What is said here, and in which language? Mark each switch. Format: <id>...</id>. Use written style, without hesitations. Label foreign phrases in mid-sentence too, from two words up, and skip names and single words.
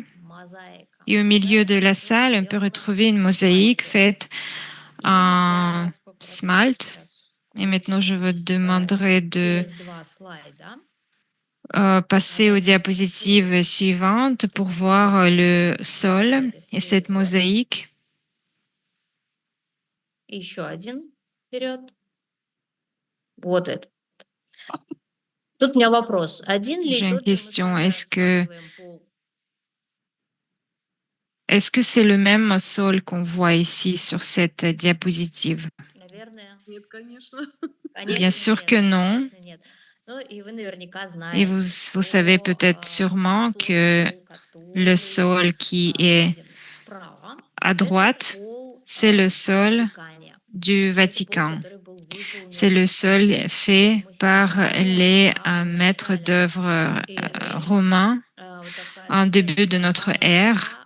<fr>Et au milieu de la salle, on peut retrouver une mosaïque faite en smalt. Et maintenant, je vous demanderai de passer aux diapositives suivantes pour voir le sol et cette mosaïque.</fr> <ru>Еще один вперед. Вот это. Тут у меня вопрос. Один ли</ru> <fr>J'ai une</fr> <ru>тот же</ru> <fr>question.</fr> <ru>мы рассматриваем по...</ru> <fr>Est-ce que c'est le même sol qu'on voit ici sur cette diapositive?</fr> <ru>Наверное. Нет, конечно.</ru> <fr>Bien sûr que non.</fr> <ru>Конечно, нет. Ну, и вы наверняка</ru> <fr>Et</fr> <ru>знаете,</ru> <fr>vous savez peut-être sûrement que le sol qui est à droite, c'est le sol du Vatican. C'est le sol fait par les maîtres d'œuvre romains en début de notre ère.</fr>